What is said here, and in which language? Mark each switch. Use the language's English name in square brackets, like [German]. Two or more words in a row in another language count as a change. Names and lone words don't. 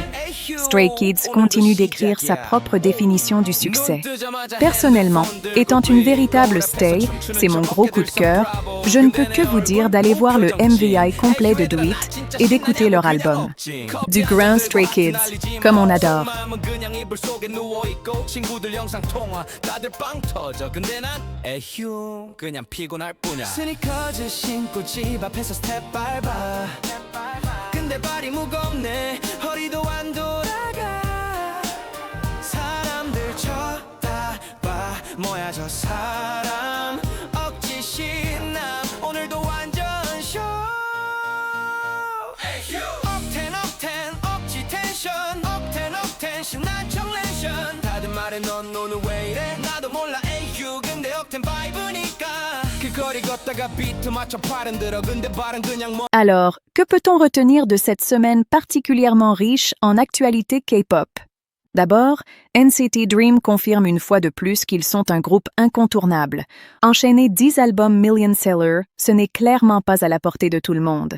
[French] Stray Kids continue d'écrire sa propre définition du succès. Personnellement, étant une véritable stay, c'est mon gros coup de cœur, je ne peux que vous dire d'aller voir le MVI complet de Do It et d'écouter leur album. Du grand Stray Kids, comme on adore. [Korean] 스니커즈 신고 집 앞에서 스텝 밟아 근데 발이 무겁네 허리도 안 돌아가 사람들 쳐다봐 뭐야 저 사람 억지 신남 오늘도 완전 쇼 억텐 억지 텐션 억텐 신난 척 렌션 다들 말해 넌 오늘 왜 이래 나도 몰라 에휴 근데 억텐 바이브니까 [French] Alors, que peut-on retenir de cette semaine particulièrement riche en actualité K-pop? D'abord, NCT Dream confirme une fois de plus qu'ils sont un groupe incontournable. Enchaîner 10 albums million-seller, ce n'est clairement pas à la portée de tout le monde.